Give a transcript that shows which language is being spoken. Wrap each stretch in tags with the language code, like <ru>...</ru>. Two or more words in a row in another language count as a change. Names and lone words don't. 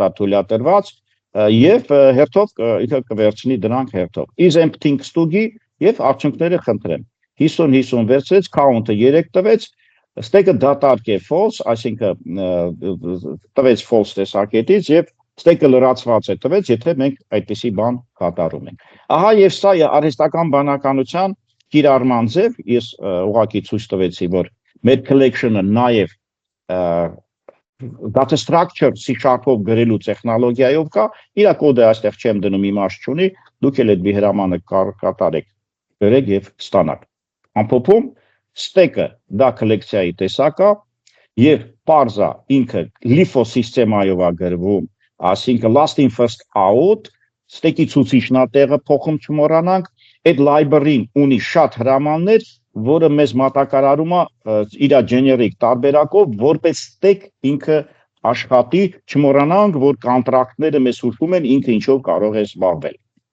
<hy>է թույլատրված, եւ հերթով ինքը կվերցնի դրանք հերթով։</hy> <en>Is empty</en> <hy>ստուգի եւ արդյունքները խնդրեմ։ 50 վերցրեց, count-ը 3 տվեց, stack-ը դատարկ է false, այսինքն տվեց false տեսակետից եւ stack-ը լրացված է տվեց, եթե մենք այդպիսի բան կատարում ենք։ Ահա եւ սա է արհեստական բանականության կիրառման ձև, ես ուղղակի ցույց տվեցի, որ մեր collection-ը նաեւ</hy> <en>data structure</en> <hy>C# գրելու տեխնոլոգիայով կա, իր կոդը այստեղ չեմ դնում, իմաստ չունի, դուք էլ այդ բիհրամանը կատարեք, գրեք եւ ստանաք։ Ամփոփում, stack-ը դա կոլեկցիայի տեսակ է եւ parse-ը ինքը LIFO սիստեմայով է գրվում, այսինքն</hy> <en>last in first out,</en> <hy>stack-ի ցուցիչն է տեղը փոխում չմոռանանք, այդ library-ն ունի շատ հրամաններ, որը մեզ մատակարարում է իր generic տարբերակով, որպես stack ինքը աշխատի, չմոռանանք, որ կոնտրակտները մեզ հուշում են ինքը ինչով կարող է զբաղվել։</hy>